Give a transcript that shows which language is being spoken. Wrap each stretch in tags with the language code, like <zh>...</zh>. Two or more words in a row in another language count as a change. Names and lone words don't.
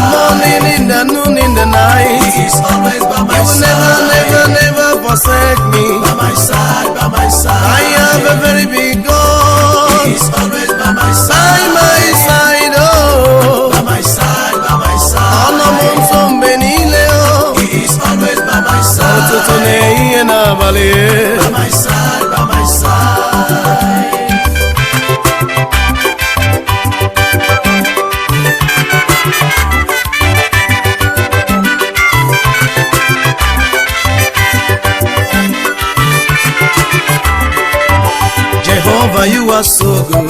<en>morning, in the noon, in the night. He is always by my He will side. never, never, never forsake me. By my side, by my side. I have a very big God He is always by my by side. my side, oh. By my side, by my</en> <ig>Ọnọ m</ig> <en>side.</en> <ig>nsọ mgbe niile, oh.</ig> <en>He is always by my</en> <ig>Ụtụtụ</ig> <en>side.</en> <ig>na ehihie n'abalị.</ig> <en>By my side, by my side. Jehovah, you are so good.</en>